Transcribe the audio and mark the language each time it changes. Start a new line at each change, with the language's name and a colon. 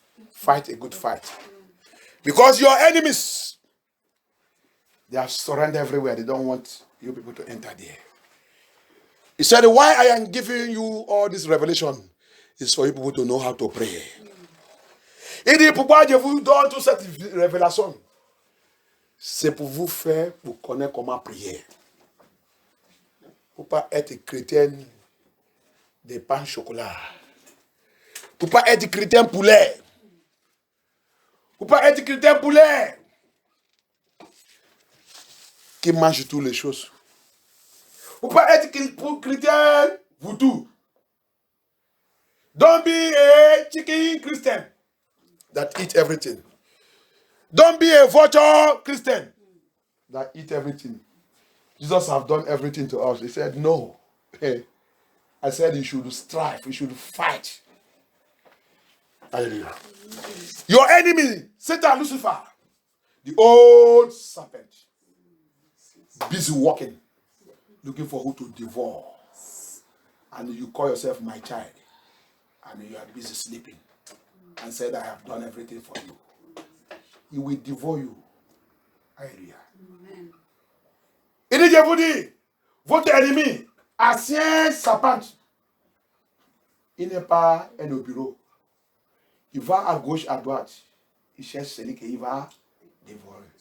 English: Fight a good fight. Because your enemies, they are surrounded everywhere. They don't want you people to enter there. He said, why I am giving you all this revelation is for you people to know how to pray.
French: Il dit, pourquoi je vous donne toute cette révélation? C'est pour vous faire, pour connaître comment prier. Pour ne pas être chrétien de pain chocolat. Pour ne pas être chrétien poulet. Pour ne pas être chrétien poulet. Qui mange toutes les choses. Pour ne pas être chrétien voodoo.
English: Don't be a chicken Christian that eat everything. Don't be a vulture Christian that eat everything. Jesus have done everything to us. He said, no. I said you should strive. You should fight. Hallelujah. Your enemy, Satan, Lucifer, the old serpent, busy walking, looking for who to devour. And you call yourself my child. And you are busy sleeping. And said, I have done everything for you. He will devour you. Hallelujah. Amen.
French: Il dit, je vous dis, votre ennemi, ancien serpent, il n'est pas un au bureau. Il va à gauche, à droite. Il cherche celui qu'il va dévorer.